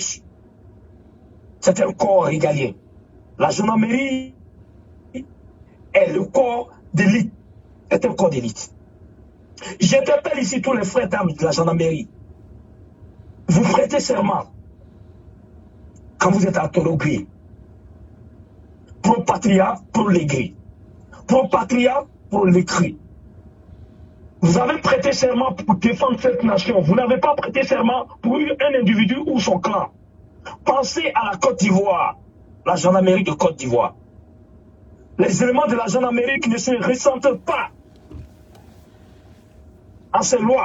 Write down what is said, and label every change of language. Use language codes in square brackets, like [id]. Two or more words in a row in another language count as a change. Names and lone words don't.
[fr] C'est un corps régalien. La gendarmerie est le corps d'élite. C'est un corps d'élite. J'interpelle ici tous les frères d'armes de la gendarmerie. Vous prêtez serment quand vous êtes à Torogui. [la] Pro patria, pro légri. Pro patria, pro l'écrit. [fr] Vous avez prêté serment pour défendre cette nation. Vous n'avez pas prêté serment pour un individu ou son clan. Pensez à la Côte d'Ivoire, la gendarmerie de Côte d'Ivoire. Les éléments de la gendarmerie qui ne se ressentent pas à ces lois.